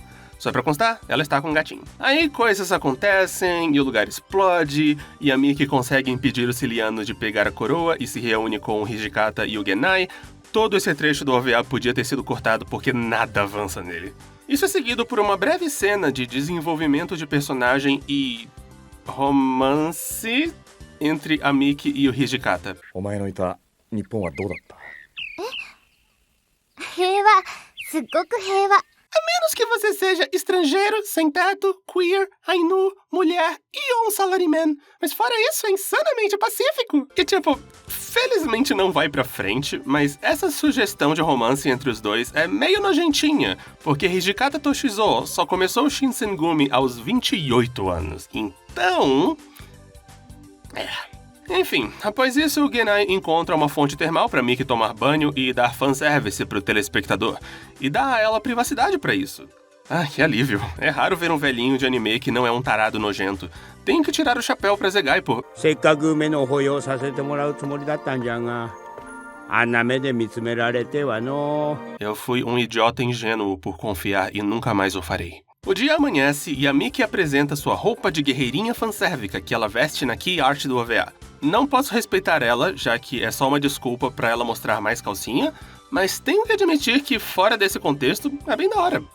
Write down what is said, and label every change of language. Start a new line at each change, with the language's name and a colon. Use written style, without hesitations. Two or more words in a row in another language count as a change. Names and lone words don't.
Portuguese: Só pra constar, ela está com um gatinho. Aí coisas acontecem, e o lugar explode, e a Miki consegue impedir os Cilianos de pegar a coroa e se reúne com o Hijikata e o Gennai. Todo esse trecho do OVA podia ter sido cortado porque nada avança nele. Isso é seguido por uma breve cena de desenvolvimento de personagem e... romance entre a Miki e o Hijikata.
Japanese: お前のいた日本はどうだった？平和、すっごく平和。
Portuguese: A menos que você seja estrangeiro, sem teto, queer, Ainu, mulher e um salaryman. Mas fora isso, é insanamente pacífico. E tipo, felizmente não vai pra frente, mas essa sugestão de romance entre os dois é meio nojentinha, porque Hijikata Toshizo só começou o Shinsengumi aos 28 anos. Então... Enfim, após isso, o Genai encontra uma fonte termal pra Miki tomar banho e dar fanservice pro telespectador. E dá a ela privacidade pra isso. Ah, que alívio. É raro ver um velhinho de anime que não é um tarado nojento. Tenho que tirar o chapéu pra Zegai, pô.
Japanese: せっかく目の保養させてもらうつもりだったんじゃが、あんな目で見つめられてはの。
Portuguese: Eu fui um idiota ingênuo por confiar e nunca mais o farei. O dia amanhece e a Miki apresenta sua roupa de guerreirinha fansérvica que ela veste na key art do OVA. Não posso respeitar ela, já que é só uma desculpa pra ela mostrar mais calcinha, mas tenho que admitir que fora desse contexto é bem da hora.